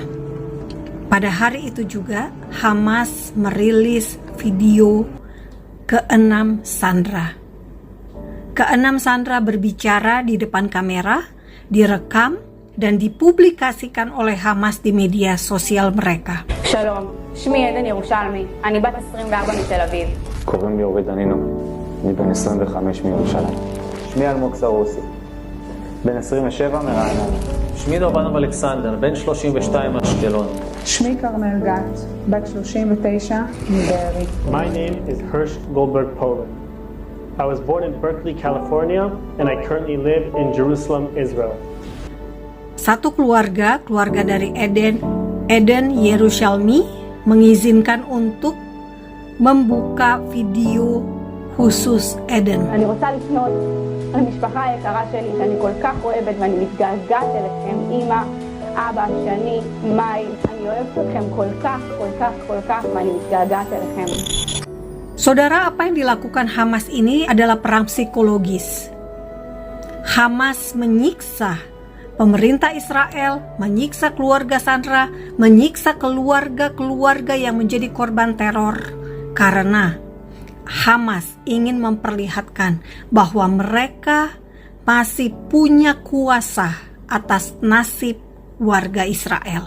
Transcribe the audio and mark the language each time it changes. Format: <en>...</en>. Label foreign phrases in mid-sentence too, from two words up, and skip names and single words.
<id>Pada hari itu juga Hamas merilis video ke-6 Sandra. Ke-6 Sandra berbicara di depan kamera, direkam dan dipublikasikan oleh Hamas di media sosial mereka.</id> <he>שלום, שמי עדן ירושלמי, אני בת 24 מתל אביב. קוראים לי אורי דנינו, אני בן 25 מירושלים. שמי אלמוג סרוסי, בן 27 מרעננה. שמי דורבנוב אלכסנדר, בן 32 מאשקלון. שמי כרמל גת, בת 39 מבארי.</he> <en>My name is Hirsch Goldberg Poland. I was born in Berkeley, California, and I currently live in Jerusalem, Israel.</en> <id>Satu keluarga dari Eden Yerushalmi mengizinkan untuk membuka video khusus Eden.</id> <he>אני רוצה לפנות למשפחה היקרה שלי שאני כל כך אוהבת ואני מתגעגעת אליכם, אמא, אבא, שני, מאי, אני אוהבת אתכם כל כך ואני מתגעגעת אליכם.</he> <id>Saudara, apa yang dilakukan Hamas ini adalah perang psikologis. Hamas menyiksa pemerintah Israel, menyiksa keluarga Sandra, menyiksa keluarga-keluarga yang menjadi korban teror karena Hamas ingin memperlihatkan bahwa mereka masih punya kuasa atas nasib warga Israel.</id>